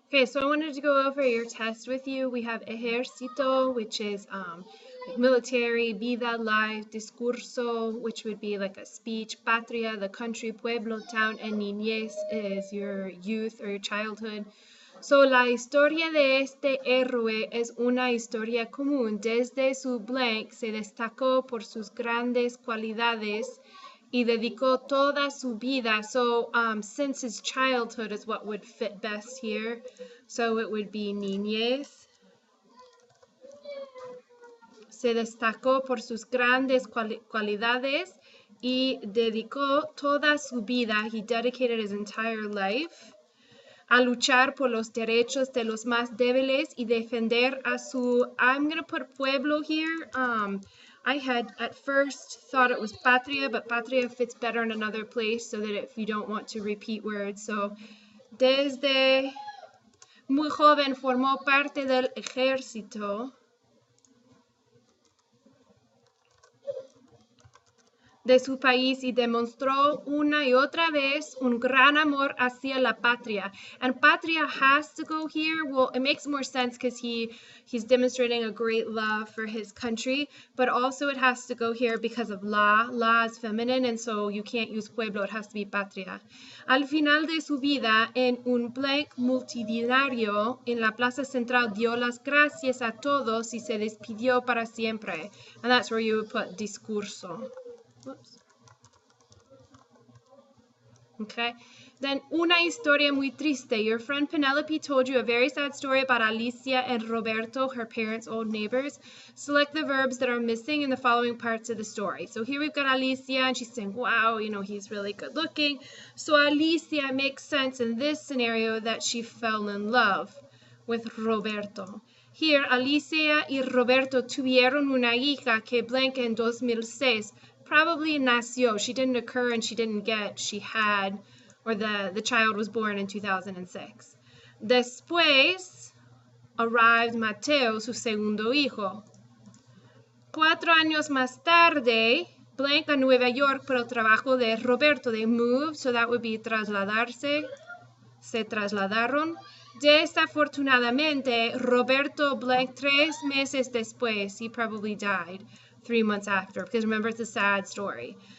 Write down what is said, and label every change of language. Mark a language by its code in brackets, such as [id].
[en] Okay, so I wanted to go over your test with you. We have ejército, which is like military, vida, life, discurso, which would be like a speech, patria, the country, pueblo, town, and niñez is your youth or your childhood. [es] So la historia de este héroe es una historia común. Desde su blank se destacó por sus grandes cualidades y dedicó toda su vida. [en] So since his childhood is what would fit best here. So it would be niñez. [es] Se destacó por sus grandes cualidades y dedicó toda su vida. [en] He dedicated his entire life [es] a luchar por los derechos de los más débiles y defender a su, [en] I'm going to put pueblo here. I had at first thought it was patria, but patria fits better in another place so that if you don't want to repeat words. [es] So, desde muy joven formó parte del ejército de su país y demostró una y otra vez un gran amor hacia la patria. [en] And patria has to go here. Well, it makes more sense because he's demonstrating a great love for his country, but also it has to go here because of la. La is feminine, and so you can't use pueblo. It has to be patria. [es] Al final de su vida, en un blank multitudinario en la plaza central, dio las gracias a todos y se despidió para siempre. [en] And that's where you would put discurso. Whoops. Okay. [es] Then una historia muy triste. [en] Your friend Penelope told you a very sad story about Alicia and Roberto, her parents' old neighbors. Select the verbs that are missing in the following parts of the story. So here we've got Alicia, and she's saying, wow, you know, he's really good looking. So Alicia makes sense in this scenario that she fell in love with Roberto. [es] Here, Alicia y Roberto tuvieron una hija que blanca en 2006. [en] Probably nació. She didn't occur and she didn't get. She had, or the child was born in 2006. [es] Después arrived Mateo, su segundo hijo. 4 años más tarde, blank a Nueva York por el trabajo de Roberto. [en] They moved, so that would be trasladarse. [es] Se trasladaron. Desafortunadamente, Roberto blank 3 meses después, [en] he probably died 3 months after, because remember, it's a sad story.